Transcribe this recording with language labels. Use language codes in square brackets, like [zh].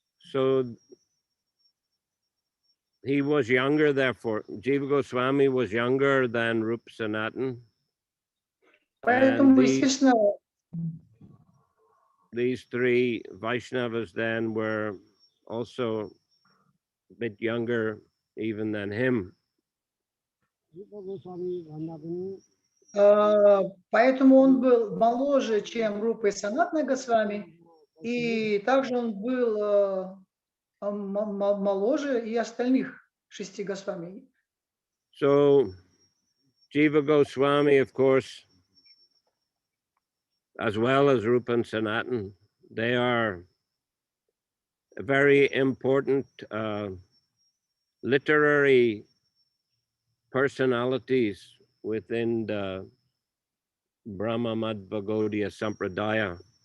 [en] So he was younger, therefore, Jiva Goswami was younger than Rupa Sanatan. [ru] Поэтому, естественно, [en] these three Vaishnavas then were also a bit younger even than him. [ru] Поэтому он был моложе, чем Рупа и Санатана Госвами, и также он был моложе и остальных 6 Госвами. [en] So Jiva Goswami, of course, as well as Rupa and Sanatan, they are very important literary personalities within the Brahma Madhva Gaudiya Sampradaya.